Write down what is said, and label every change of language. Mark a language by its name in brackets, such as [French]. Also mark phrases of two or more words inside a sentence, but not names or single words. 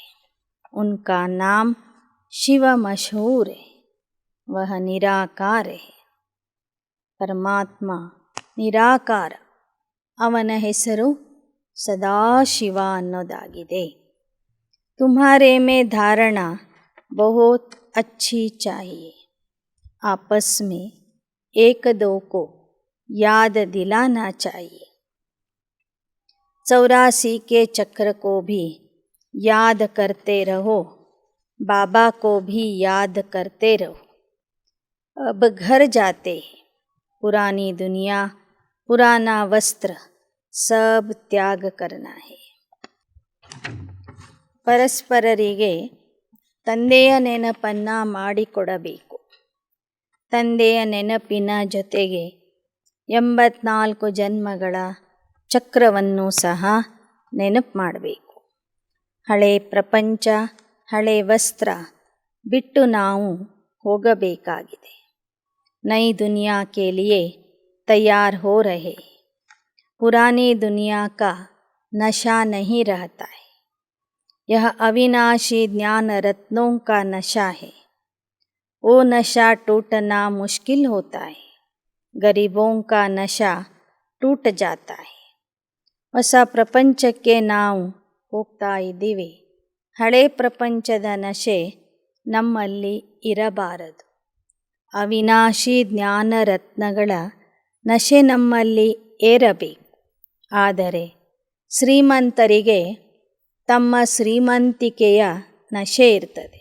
[Hindi] उनका नाम शिव मशहूर है, वह निराकार है. [Kannada] ಪರಮಾತ್ಮ ನಿರಾಕಾರ, ಅವನ ಹೆಸರು ಸದಾಶಿವ ಅನ್ನೋದಾಗಿದೆ. [Hindi] तुम्हारे में धारणा बहुत अच्छी चाहिए. आपस में एक दो को याद दिलाना चाहिए. 84 के चक्र को भी याद करते रहो, बाबा को भी याद करते रहो. अब घर जाते हैं, पुरानी दुनिया, पुराना वस्त्र सब त्याग करना है. [Kannada] ಪರಸ್ಪರರಿಗೆ ತಂದೆಯ ನೆನಪನ್ನು ಮಾಡಿಕೊಡಬೇಕು. ತಂದೆಯ ನೆನಪಿನ ಜೊತೆಗೆ 84 ಜನ್ಮಗಳ ಚಕ್ರವನ್ನು ಸಹ ನೆನಪು ಮಾಡಬೇಕು. ಹಳೆ ಪ್ರಪಂಚ, ಹಳೆ ವಸ್ತ್ರ ಬಿಟ್ಟು ನಾವು ಹೋಗಬೇಕಾಗಿದೆ. [Hindi] नई दुनिया के लिए तैयार हो रहे. पुरानी दुनिया का नशा नहीं रहता है. यह अविनाशी ज्ञान रत्नों का नशा है. वो नशा टूटना मुश्किल होता है. गरीबों का नशा टूट जाता है. [Kannada] ಹೊಸ ಪ್ರಪಂಚಕ್ಕೆ ನಾವು ಹೋಗ್ತಾ ಇದ್ದೀವಿ. ಹಳೆ ಪ್ರಪಂಚದ ನಶೆ ನಮ್ಮಲ್ಲಿ ಇರಬಾರದು. ಅವಿನಾಶಿ ಜ್ಞಾನ ರತ್ನಗಳ ನಶೆ ನಮ್ಮಲ್ಲಿ ಏರಬೇಕು. ಆದರೆ ಶ್ರೀಮಂತರಿಗೆ ತಮ್ಮ ಶ್ರೀಮಂತಿಕೆಯ ನಶೆ ಇರ್ತದೆ.